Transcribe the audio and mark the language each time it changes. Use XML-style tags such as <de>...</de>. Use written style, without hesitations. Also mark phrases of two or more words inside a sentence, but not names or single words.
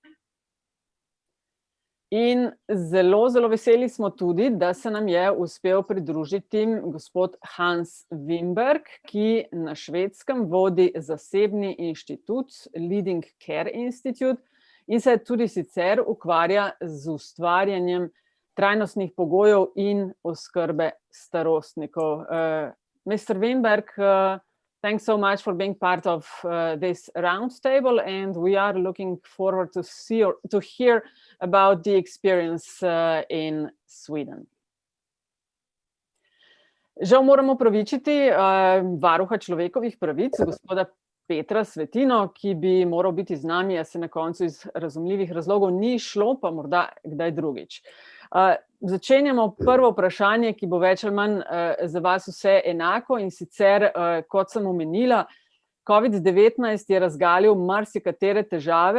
<sl>In zelo, zelo veseli smo tudi, da se nam je uspel pridružiti gospod Hans Wimberg, ki na Švedskem vodi zasebni inštitut Leading Care Institute in se tudi sicer ukvarja z ustvarjanjem trajnostnih pogojev in oskrbe starostnikov.</sl> <en>Mr. Wimberg, thanks so much for being part of this roundtable, and we are looking forward to hear about the experience in Sweden.</en> <sl>Žal moramo opravičiti varuha človekovih pravic, gospoda Petra Svetino, ki bi moral biti z nami, a se na koncu iz razumljivih razlogov ni šlo, pa morda kdaj drugič. Začenjamo prvo vprašanje, ki bo več ali manj za vas vse enako, in sicer, kot sem omenila, COVID-19 je razgalil marsikatere težave.</sl>